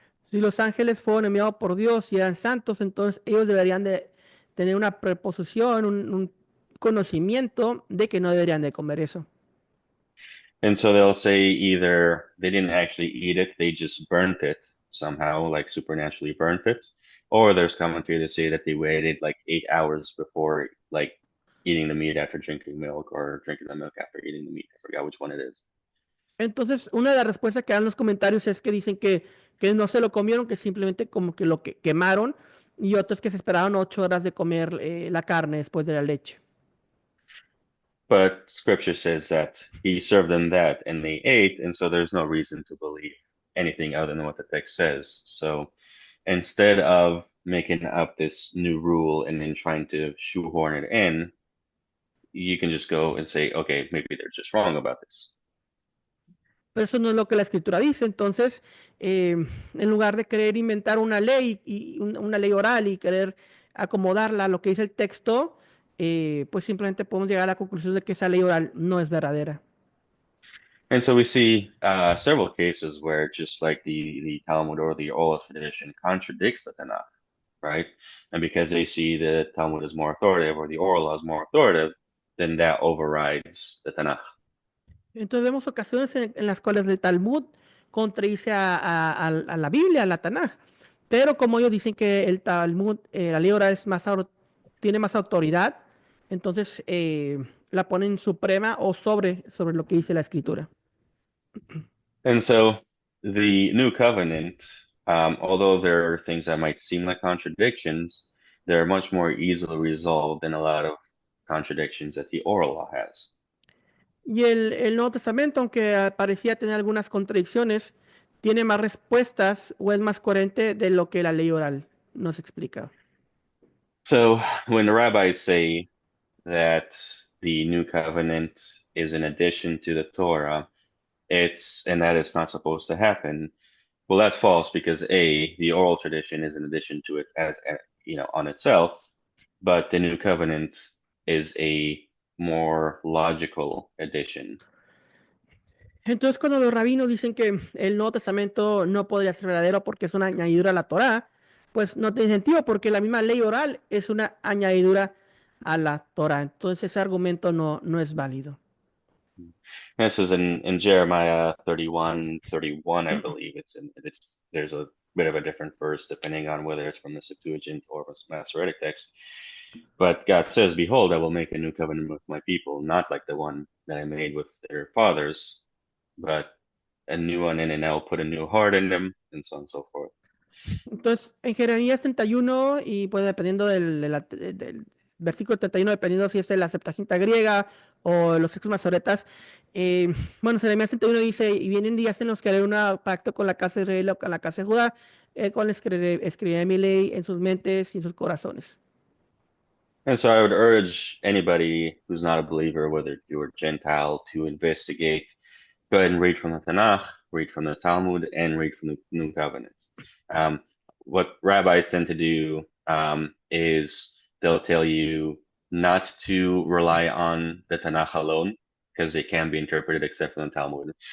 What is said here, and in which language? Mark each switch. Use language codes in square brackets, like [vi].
[es] Si los ángeles fueron enviados por Dios y eran santos, entonces ellos deberían de tener una preposición, un conocimiento de que no deberían de comer eso. [en] And so they'll say either they didn't actually eat it, they just burnt it somehow, like supernaturally burnt it, or there's commentary to say that they waited like 8 hours before like eating the meat after drinking milk or drinking the milk after eating the meat. I forgot which one it is. [es] Entonces, una de las respuestas que dan los comentarios es que dicen que no se lo comieron, que simplemente como que lo que quemaron, y otros que se esperaron 8 horas de comer la carne después de la leche. [en] But scripture says that he served them that and they ate, and so there's no reason to believe anything other than what the text says. So instead of making up this new rule and then trying to shoehorn it in, you can just go and say, okay, maybe they're just wrong about this. [es] Pero eso no es lo que la escritura dice. Entonces, en lugar de querer inventar una ley y una ley oral y querer acomodarla a lo que dice el texto, pues simplemente podemos llegar a la conclusión de que esa ley oral no es verdadera. [en] And so we see several cases where just like the Talmud or the oral tradition contradicts the Tanakh, right? And because they see the Talmud is more authoritative or the oral law is more authoritative, then that overrides the Tanakh. [es] Entonces vemos ocasiones en las cuales el Talmud contradice a la Biblia, a la Tanaj. Pero como ellos dicen que el Talmud, la ley oral es tiene más autoridad, entonces la ponen suprema o sobre lo que dice la escritura. [en] And so the new covenant, although there are things that might seem like contradictions, they're much more easily resolved than a lot of contradictions that the oral law has. [es] Y el Nuevo Testamento, aunque parecía tener algunas contradicciones, tiene más respuestas o es más coherente de lo que la ley oral nos explica. [en] So when the rabbis say that the new covenant is an addition to the Torah, and that it's not supposed to happen. Well, that's false because A, the oral tradition is an addition to it on itself, but the new covenant is a more logical addition. [es] Entonces, cuando los rabinos dicen que el Nuevo Testamento no podría ser verdadero porque es una añadidura a la Torá, pues no tiene sentido porque la misma ley oral es una añadidura a la Torá. Entonces, ese argumento no es válido. [en] This is in Jeremiah 31:31, I believe. There's a bit of a different verse depending on whether it's from the Septuagint or from the Masoretic text. But God says, Behold, I will make a new covenant with my people, not like the one that I made with their fathers, but a new one, and I will put a new heart in them, and so on and so forth. [es] Entonces, en Jeremías 31, y pues dependiendo del versículo 31, dependiendo si es de la Septuaginta griega o los textos masoretas, bueno, Jeremías 31 dice, y vienen días en los que haré un pacto con la casa de Israel o con la casa de Judá, el cual escribiré mi ley en sus mentes y en sus corazones. [en] And so I would urge anybody who's not a believer, whether Jew or Gentile, to investigate. Go ahead and read from the Tanakh, read from the Talmud, and read from the New Covenant. What rabbis tend to do is they'll tell you not to rely on the Tanakh alone because they can be interpreted except from the Talmud.